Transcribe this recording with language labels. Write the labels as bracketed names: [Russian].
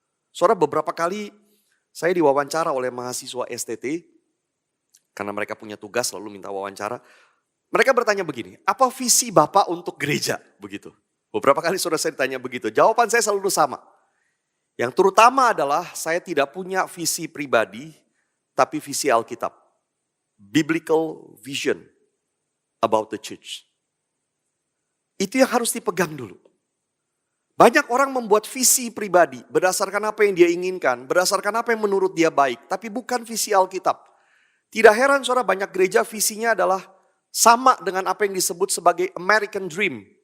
[Indonesian] Saudara, beberapa kali saya diwawancara oleh mahasiswa STT, karena mereka punya tugas lalu minta wawancara. Mereka bertanya begini, apa visi Bapak untuk gereja? Begitu. Beberapa kali saudara saya ditanya begitu. Jawaban saya selalu sama. Yang terutama adalah saya tidak punya visi pribadi, tapi visi Alkitab. [English] Biblical vision about the church. [Indonesian] Itu yang harus dipegang dulu. Banyak orang membuat visi pribadi berdasarkan apa yang dia inginkan, berdasarkan apa yang menurut dia baik, tapi bukan visi Alkitab. Tidak heran saudara, banyak gereja visinya adalah sama dengan apa yang disebut sebagai American Dream.